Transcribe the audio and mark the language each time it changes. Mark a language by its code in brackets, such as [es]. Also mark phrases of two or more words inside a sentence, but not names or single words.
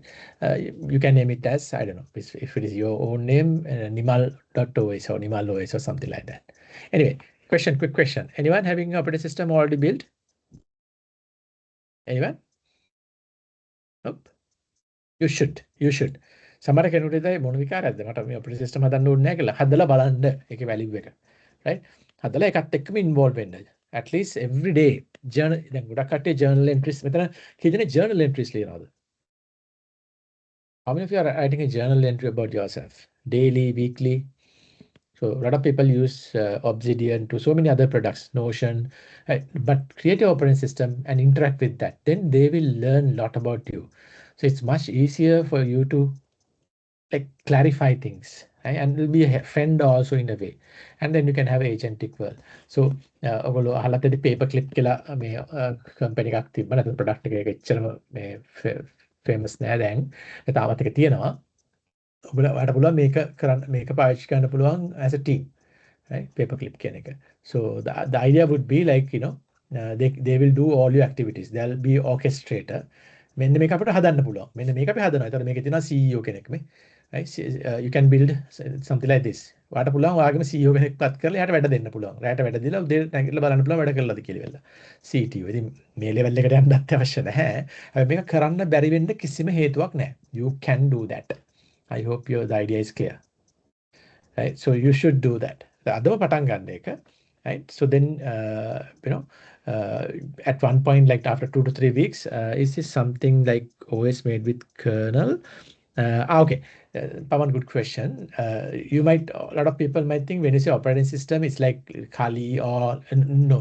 [en] You can name it as, I don't know, if it is your own name, Nimal.os or Nimal OS or something like that. Anyway, quick question. Anyone having an operating system already built? Anyone? Nope. You should. [si] සමහර කෙනෙකුට හිතයි මොන විකාරයක්ද මට මේ [en] operating system [si] හදන්න ඕනේ නැහැ කියලා. හදලා බලන්න ඒකේ වැලියු එක. right? හදලා එකත් එක්කම ඉන්වෝල්ව් වෙන්න. [en] at least every day journal [si] දැන් ගොඩක් කට්ටිය [en] journal entries [si] මෙතන කී දෙනෙක් [en] journal entries [si] ලියනවද? [en] How many of you are writing a journal entry about yourself? Daily, weekly? So a lot of people use Obsidian to so many other products, Notion, right? But create your operating system and interact with that. Then they will learn a lot about you. So it's much easier for you to like clarify things, right? And will be a friend also in a way. And then you can have agentic world. [si] So ඔගොල්ලෝ අහලා තියෙදි paper clip කියලා මේ company එකක් තිබ්බ නැත්නම් product එකක එච්චරම මේ famous නෑ දැන්. ඒ තාමත් එක තියෙනවා. ඔයාලට පුළුවන් මේක කරන්න මේක පාවිච්චි කරන්න පුළුවන් [en] as a team, right? [si] Paperclip කියන එක. [en] So the idea would be like, you know, they will do all your activities. There'll be orchestrator. [si] මෙන්න මේක අපිට හදන්න පුළුවන්. මෙන්න මේක අපි හදනවා. ඒතකොට මේකේ තියෙනවා CEO කෙනෙක් මේ. [en] Right? You can build something like this. [si] ඔයාලට පුළුවන් ඔයාගේම CEO කෙනෙක් පත් කරලා එයාට වැඩ දෙන්න පුළුවන්. රැයට වැඩ දීලා උදේ නැගිටලා බලන්න පුළුවන් වැඩ කළාද කියලා වෙලා. CTO. ඉතින් මේ level එකට යන්නත් අවශ්‍ය නැහැ. හැබැයි මේක කරන්න බැරි වෙන්න කිසිම හේතුවක් නැහැ. [en] You can do that. I hope the idea is clear. Right? So you should do that. [si] අදම පටන් ගන්න එක. [en] Right? So then, you know, at one point, like after 2 to 3 weeks, is this something like OS made with kernel? Okay, Pawan, good question. You might, a lot of people might think when you say operating system, it's like Kali or no.